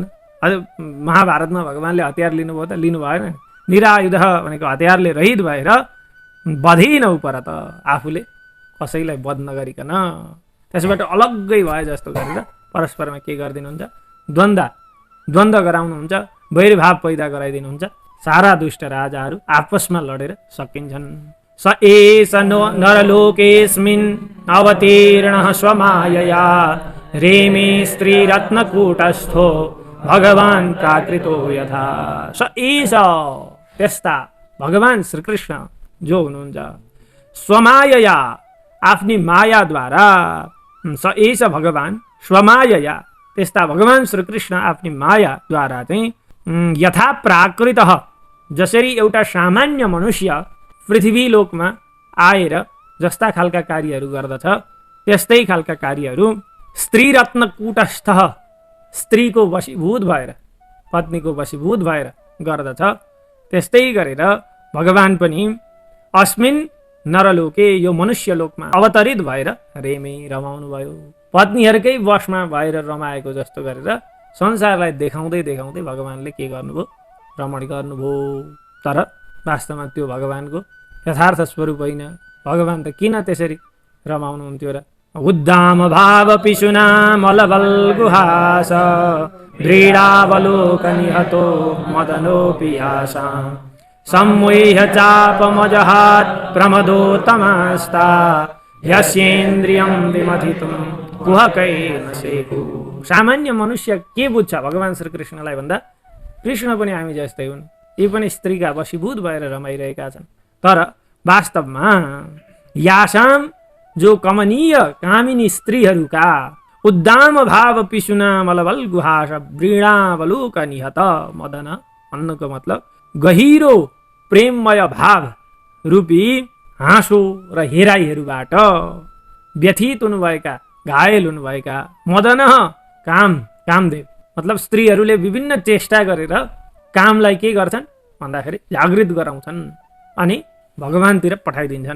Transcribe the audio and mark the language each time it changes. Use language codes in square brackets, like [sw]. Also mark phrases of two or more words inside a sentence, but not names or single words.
[ne] अझ महाभारतमा भगवानले हतियार लिनुभयो त लिनु भएन, निरायुध भनेको हतियारले रहित भएर बधिनौ पर त आफूले कसैलाई वध नगरिकन त्यसबाट अलग्गै भए जस्तो गरेर परस्परमा के गरिदिनुहुन्छ, द्वन्द्व गराउनुहुन्छ, वैरभाव पैदा गराइदिनुहुन्छ। सारा दुष्ट राजाहरू आपसमा लडेर सकिन्छन्। [sa] स एष नरलोकेऽस्मिन् अवतीर्णः स्वमायया रेमे स्त्रीरत्नकूटस्थो भगवान् प्राकृतो यथा। स एष [ne] त्यस्ता भगवान् श्रीकृष्ण जो हुनुहुन्छ स्वमायया आफ्नी मायाद्वारा, [sa] स एष भगवान् स्वमायया [ne] त्यस्ता भगवान् श्रीकृष्ण आफ्नी मायाद्वारा चाहिँ [sa] यथा प्राकृतः [ne] जसरी एउटा सामान्य मनुष्य पृथ्वी लोकमा आएर जस्ता खालका कार्यहरू गर्दछ त्यस्तै खालका कार्यहरू [sa] स्त्रीरत्न कूटस्थ [ne] स्त्रीको वशीभूत भएर पत्नीको वशीभूत भएर गर्दछ त्यस्तै गरेर भगवान् पनि [sa] अस्मिन् नरलोके [ne] यो मनुष्य लोकमा अवतरित भएर रेमे रमाउनु भयो। पत्नीहरूकै वशमा भएर रमाएको जस्तो गरेर संसारलाई देखाउँदै देखाउँदै भगवान्ले के गर्नुभयो रमण गर्नुभयो। तर वास्तवमा त्यो भगवान्को यथार्थ स्वरूप होइन। भगवान् त किन त्यसरी रमाउनुहुन्थ्यो र? [sa] उद्दाम भाव पिशुना मलबल्गुहास दृढावलोकनिहतो मदनोऽपि आशा सम्मोह्य चापमजहात् प्रमदोत्तमस्ता यस्येन्द्रियं विमथितुं कुहकैन सेकु। [ne] सामान्य मनुष्य के बुझ्छ भगवान् श्रीकृष्णलाई भन्दा कृष्ण पनि हामी जस्तै हुन्। यी पनि स्त्रीका वशीभूत भएर रमाइरहेका छन्। तर वास्तवमा यासाम जो कमनीय कामिनी स्त्रीहरूका [sa] उद्दाम भाव पिसुना मलबल गुहास वृणावलोक निहत मदन [ne] भन्नुको मतलब गहिरो प्रेममय भाव रूपी हाँसो र हेराइहरूबाट व्यथित हुनुभएका घायल हुनुभएका मदन कामदेव मतलब स्त्रीहरूले विभिन्न चेष्टा गरेर कामलाई के गर्छन् भन्दाखेरि जागृत गराउँछन् अनि भगवानतिर पठाइदिन्छन्।